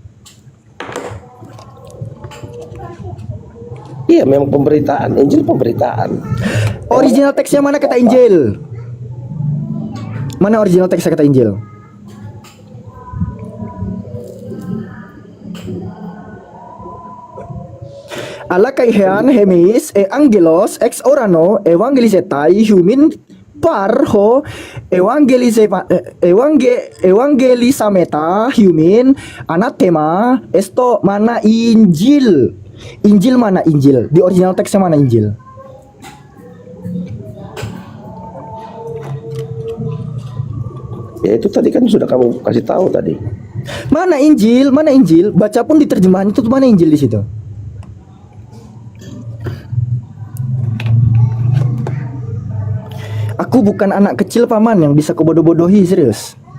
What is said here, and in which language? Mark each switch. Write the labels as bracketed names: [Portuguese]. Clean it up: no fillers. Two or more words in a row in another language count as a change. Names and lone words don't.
[Indonesian] Iya, memang pemberitaan. Injil pemberitaan. Original teksnya mana kata Injil? Mana original teks kata Injil? [Greek] ἀλλὰ καὶ ἐὰν ἡμεῖς ἄγγελος ἐξ οὐρανοῦ εὐαγγελίζηται ὑμῖν παρ᾽ ὃ εὐηγγελισάμεθα ὑμῖν ἀνάθεμα ἔστω [Indonesian] mana Injil. Injil mana Injil? Di original teksnya mana Injil? Ya itu tadi kan sudah kamu kasih tahu tadi. Mana Injil? Mana Injil? Baca pun di terjemahan itu mana Injil di situ? Aku bukan anak kecil paman yang bisa kebodoh-bodohi, serius.